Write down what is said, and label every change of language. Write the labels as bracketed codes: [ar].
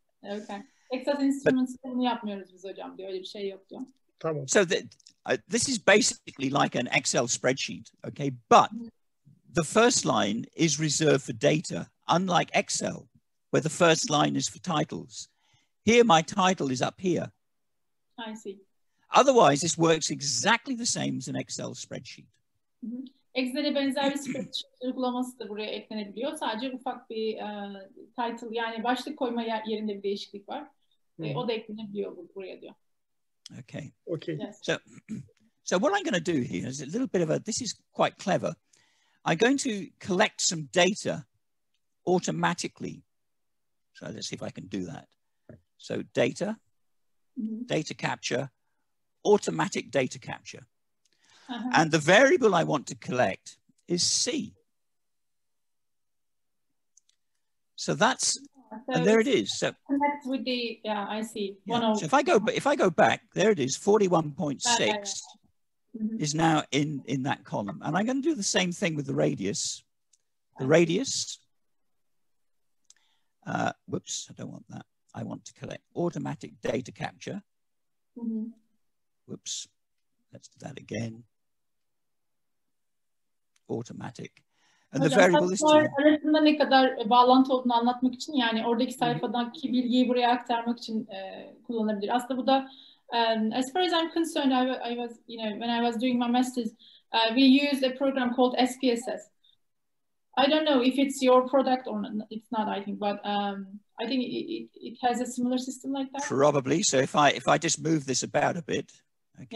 [en] Okay. [tr] Texas Instruments bunu yapmıyoruz biz hocam diyor. Öyle bir şey yok diyor. Tamam. [en] So this is basically like an Excel spreadsheet, okay? But the first line is reserved for data, unlike Excel, where the first line is for titles. Here, my title is up here. I see. Otherwise, this works exactly the same as an Excel spreadsheet. [tr] Excel'e benzer bir spreadsheet uygulaması da buraya eklenebiliyor. Sadece ufak bir title, yani başlık koyma yerinde bir değişiklik var. O da eklenebiliyor buraya diyor. [en] Okay. Okay. Yes. So what I'm going to do here is a little bit of a, this is quite clever. I'm going to collect some data automatically. So let's see if I can do that. So data, data capture, automatic data capture. And the variable I want to collect is C. So that's, and there it is. So connect with the, yeah, I see. Yeah. So if I go back, there it is, 41.6 is now in that column. And I'm going to do the same thing with the radius. The radius, whoops, I don't want that. I want to collect automatic data capture. Whoops, let's do that again. Automatic. And the variable is [tr] arasında ne kadar bağlantı olduğunu anlatmak için, yani oradaki sayfadaki bilgiyi buraya aktarmak için kullanabilir. Aslında bu da [en] as far as I'm concerned, I was, you know, when I was doing my master's, we used a program called SPSS. I don't know if it's your product or not. It's not, I think, but I think it has a similar system like that. Probably. So if I just move this about a bit, okay,